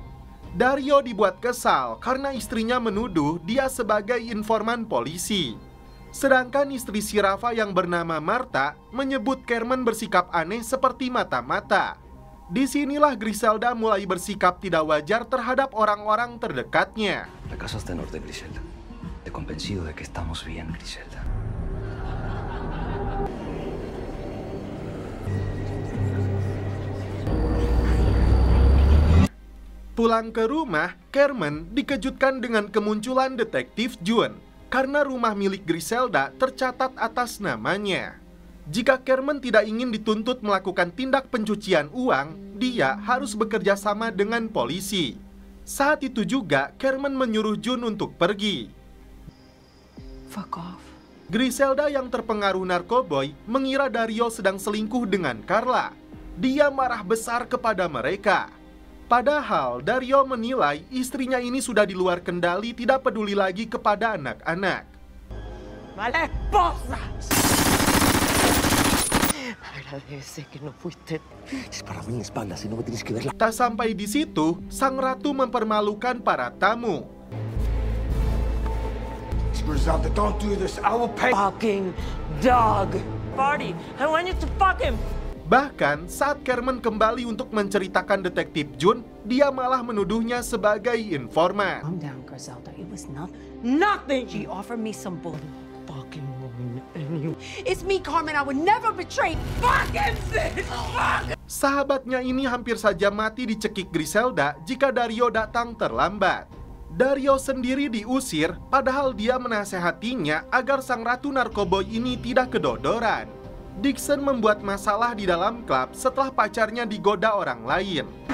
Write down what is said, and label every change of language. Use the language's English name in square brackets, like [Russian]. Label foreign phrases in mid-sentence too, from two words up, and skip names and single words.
[Indonesian] Dario dibuat kesal karena istrinya menuduh dia sebagai informan polisi. Sedangkan istri si Rafa yang bernama Marta menyebut Carmen bersikap aneh seperti mata-mata. Disinilah Griselda mulai bersikap tidak wajar terhadap orang-orang terdekatnya. [Spanish] La casa está en orden, Griselda. Te convencido de que estamos bien, Griselda. [Indonesian] Pulang ke rumah, Carmen dikejutkan dengan kemunculan detektif Jun karena rumah milik Griselda tercatat atas namanya. Jika Carmen tidak ingin dituntut melakukan tindak pencucian uang, dia harus bekerja sama dengan polisi. Saat itu juga, Carmen menyuruh Jun untuk pergi. [English] Fuck off. [Indonesian] Griselda yang terpengaruh narkoboy mengira Dario sedang selingkuh dengan Carla. Dia marah besar kepada mereka. Padahal Dario menilai istrinya ini sudah di luar kendali, tidak peduli lagi kepada anak-anak. [Spanish] Mala esposa. Agradece que no fuiste. Dispárame en la espalda, si no me tienes que ver la... [Indonesian] Tak sampai di situ, sang ratu mempermalukan para tamu. [English] Griselda, don't do this. I will pay. Fucking dog. Party. I want you to fuck him. [Indonesian] Bahkan saat Carmen kembali untuk menceritakan detektif Jun, dia malah menuduhnya sebagai informan. [English] Calm down, Griselda. It was Nothing. She offered me some bull. Fucking woman. It's me, Carmen. I would never betray. Fucking bitch. Fuck. [Indonesian] Sahabatnya ini hampir saja mati dicekik Griselda jika Dario datang terlambat. Dario sendiri diusir, padahal dia menasehatinya agar sang ratu narkoboy ini tidak kedodoran. Dixon membuat masalah di dalam klub setelah pacarnya digoda orang lain.